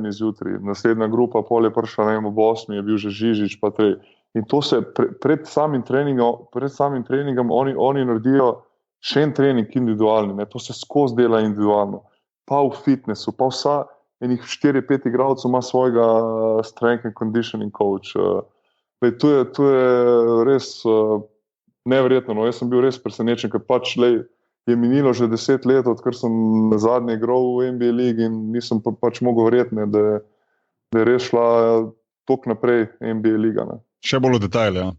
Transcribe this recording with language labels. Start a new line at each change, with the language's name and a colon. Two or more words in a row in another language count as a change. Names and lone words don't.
Slovenian: zjutraj, naslednja grupa pol je prišla, ne vem, ob 8. je bil že Žižič, pa 3. In to se pred samim treningom oni naredijo še en trening individualni, ne? To se skozi dela individualno. Pa v fitnessu, pa vsa enih 4-5 igralcev ima svojega
English: strength and conditioning coach.
Slovenian: To je res neverjetno. No? Jaz sem bil res presenečen, ker pač je minilo že 10 let, odkar sem zadnje igral v NBA ligi in nisem pač mogel verjeti, da je res šla tok naprej NBA liga. Ne. Še bolj v detajle, ja.